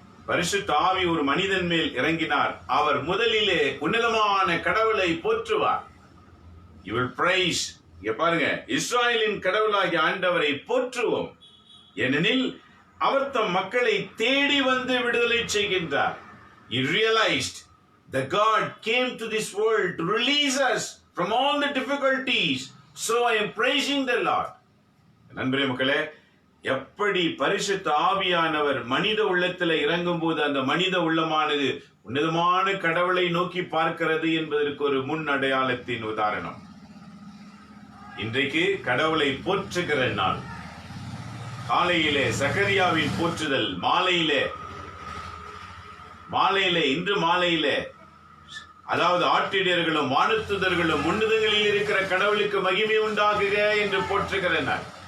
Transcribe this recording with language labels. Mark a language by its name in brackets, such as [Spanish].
[Tamil] பரிசுத்த ஆவி ஒரு மனிதன் மேல் இறங்கினார், அவர் முதலிலே உன்னதமான கடவுளை போற்றுவார். [English] You will praise. [Tamil] இங்க பாருங்க, இஸ்ராயலின் கடவுளாகிய ஆண்டவரை போற்றுவோம், ஏனெனில் அவர் தம் மக்களை தேடி வந்து விடுதலை செய்கின்றார். [English] He realized that God came to this world to release us from all the difficulties. So I am praising the Lord. [Tamil] நண்பரே மக்களே, எப்படி பரிசுத்த ஆவியானவர் மனித உள்ளத்தில் இறங்கும் போது அந்த மனித உள்ளமானது உன்னதமான கடவுளை நோக்கி பார்க்கிறது என்பதற்கு ஒரு முன் அடையாளத்தின் உதாரணம். இன்றைக்கு கடவுளை போற்றுகிற நாள். காலையிலே சக்கரியாவின் போற்றுதல், மாலையிலே இன்று மாலையிலே அதாவது ஆட்டிடையர்களும் வானதூதர்களும் உன்னதங்களில் இருக்கிற கடவுளுக்கு மகிமை உண்டாகுக என்று போற்றுகிற நாள்.